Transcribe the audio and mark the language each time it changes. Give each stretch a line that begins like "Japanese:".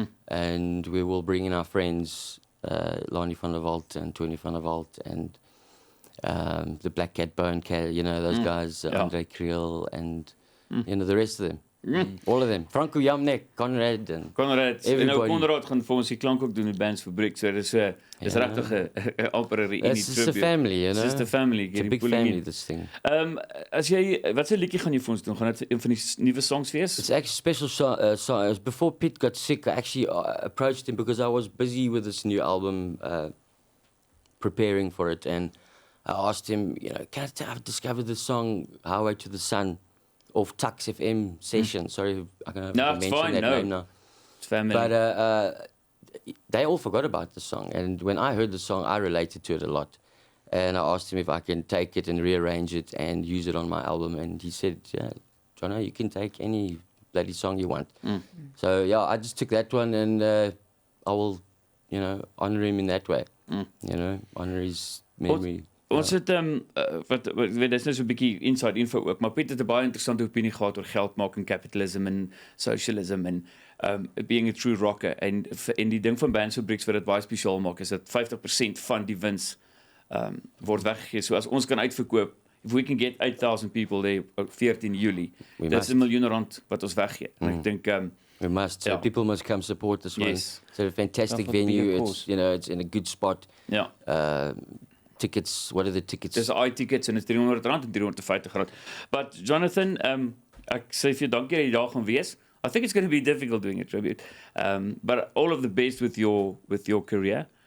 English: And we will bring in our friends, Lonnie van der Walt and Tony van der Walt and the Black Cat Bone, those guys, Andre Creel and, the rest of them. All of them. Franco Jamnek, Conrad and
Afrikaans: Conrad, en nou
English: everybody.
Afrikaans: Conrad gaan vir ons die klank ook doen met Bands Fabriek. So dis regtig 'n amper 'n reunie
English: It's just a family, It's just a family. It's a big family, this thing.
Afrikaans: As jy wat se liedjie gaan jy vir ons doen? Gaan dit een van die nuwe songs wees?
English: It's actually a special song. Before Pete got sick, I actually approached him because I was busy with this new album, preparing for it, and I asked him, I've discovered the song Highway to the Sun off Tux FM session. Sorry, I can't mention that name now. It's family. But they all forgot about the song, and when I heard the song, I related to it a lot. And I asked him if I can take it and rearrange it and use it on my album, and he said, "Yeah, Jono, you can take any bloody song you want." So yeah, I just took that one, and I will, honor him in that way. Honor his memory.
Afrikaans: Ons het wat weet dis net so 'n bietjie inside info ook, maar Piet het 'n baie interessante opinie gehad oor geld maak en capitalism en socialism en
English: being a true rocker
Afrikaans: en die ding van Bands Fabriek wat dit baie spesiaal maak is dat 50% van die wins word weggegee. So as ons kan uitverkoop,
English: if we can get 8,000 people there
Afrikaans: op 14 Julie, that's R1 miljoen wat ons weggee. En ek dink
English: we must. So people must come support this one. Yes. It's a fantastic venue. It's it's in a good spot.
Afrikaans: Ja.
English: Tickets, what are the tickets?
Afrikaans: Dis i-tickets en is R300 en R350. But Johnathan, ek sê vir jou dankie dat jy daar gaan wees.
English: I think it's going to be difficult doing a tribute. But all of the best with your career.